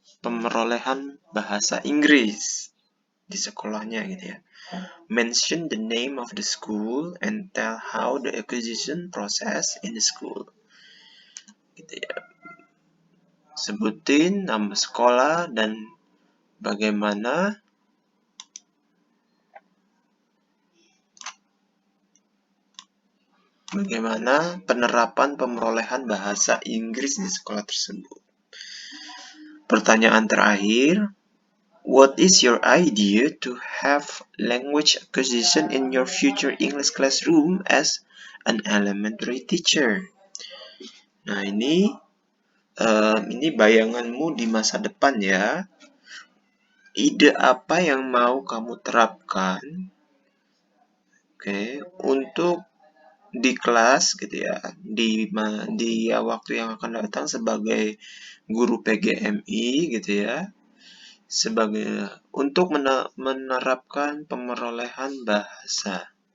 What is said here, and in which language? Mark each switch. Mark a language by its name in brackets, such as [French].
[Indonesian] pemerolehan bahasa Inggris di sekolahnya gitu ya. [English] Mention the name of the school and tell how the acquisition process in the school. [Indonesian] Gitu ya. Sebutin nama sekolah dan bagaimana penerapan pemerolehan bahasa Inggris di sekolah tersebut. Pertanyaan terakhir, [English] what is your idea to have language acquisition in your future English classroom as an elementary teacher? [Indonesian] Nah, ini bayanganmu di masa depan ya. Ide apa yang mau kamu terapkan, untuk di kelas gitu ya, di waktu yang akan datang sebagai guru PGMI gitu ya, untuk menerapkan pemerolehan bahasa.